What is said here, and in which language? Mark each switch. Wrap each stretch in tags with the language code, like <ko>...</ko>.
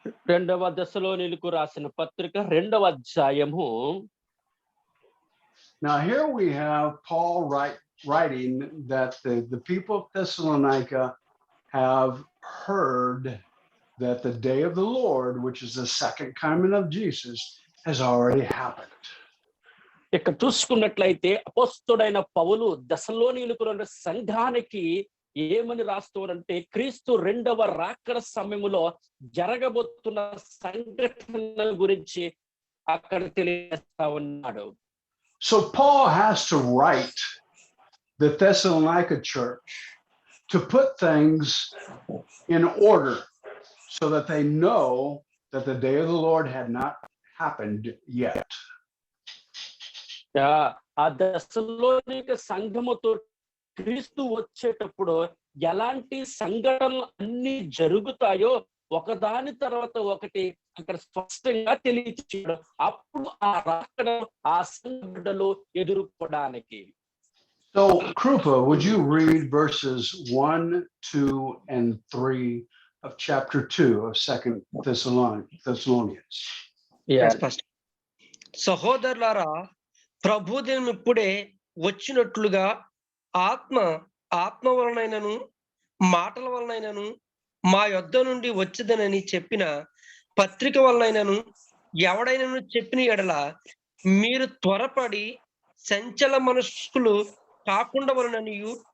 <te>2వ దెసలోనిలకు రాసిన పత్రిక 2వ అధ్యాయము.</te> <en>Now here we have Paul writing that the people of Thessalonica have heard that the day of the Lord, which is the second coming of Jesus, has already happened.</en> <te>ఇక్కడ చూసుకున్నట్లయితే అపోస్తలుడైన పౌలు దెసలోనిలకు ఉన్న సంఘానికి ఏమని రాస్తున్నారంటే, క్రీస్తు 2వ రాకడ సమయములో జరగబోతున్న సంఘటనల గురించి అక్కడ తెలియజేస్తా ఉన్నాడు.</te> <en>So Paul has to write the Thessalonica church to put things in order so that they know that the day of the Lord had not happened yet.</en> <te>ఆ దెసలోనిక సంఘముతో క్రీస్తు వచ్చేటప్పుడు ఎలాంటి సంఘటనలు అన్ని జరుగుతాయో ఒకదాని తర్వాత ఒకటి అక్కడ స్పష్టంగా తెలియచేయడం, అప్పుడు ఆ రాకడ ఆ సంఘటనలు ఎదుర్కోవడానికి.</te> <en>So Krupa, would you read verses 1, 2, and 3 of chapter 2 of 2 Thessalonians?</en> <te>సహోదరులారా, ప్రభుదినం ఇప్పుడే వచ్చినట్లుగా ఆత్మ వలనైనను మాటల వలనైనను మా యొద్ద నుండి వచ్చేదనని చెప్పిన పత్రిక వలనైనను ఎవడైనను చెప్పిన ఎడల మీరు త్వరపడి సంచల మనస్కులు కాకుండా వలననియు</te>